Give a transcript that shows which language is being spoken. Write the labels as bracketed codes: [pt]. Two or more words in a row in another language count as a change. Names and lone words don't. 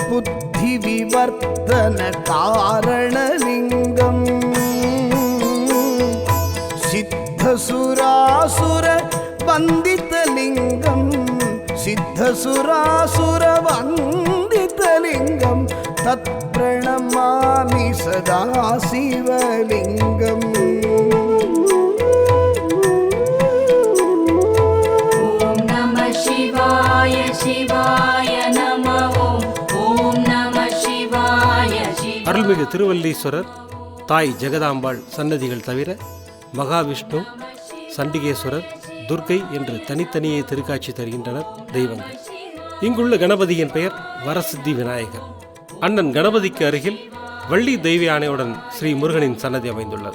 [sa] बुद्धिविवर्धनकारणलिङ्गम् सिद्धसुरासुरवन्दितलिङ्गं तत्प्रणमामि सदा शिवलिङ्गम् शिवाय नमः ॐ नमः शिवाय [ta] அருள்மிகு திருவல்லீஸ்வரர், தாய் ஜெகதாம்பாள் சன்னதிகள் தவிர மகாவிஷ்ணு, சண்டிகேஸ்வரர், துர்க்கை என்று தனித்தனியே திருக்காட்சி தருகின்றனர் தெய்வங்கள். இங்குள்ள கணபதியின் பெயர் வரசித்தி விநாயகர். அண்ணன் கணபதிக்கு அருகில் வள்ளி தெய்வ யானையுடன் ஸ்ரீ முருகனின் சன்னதி அமைந்துள்ளது.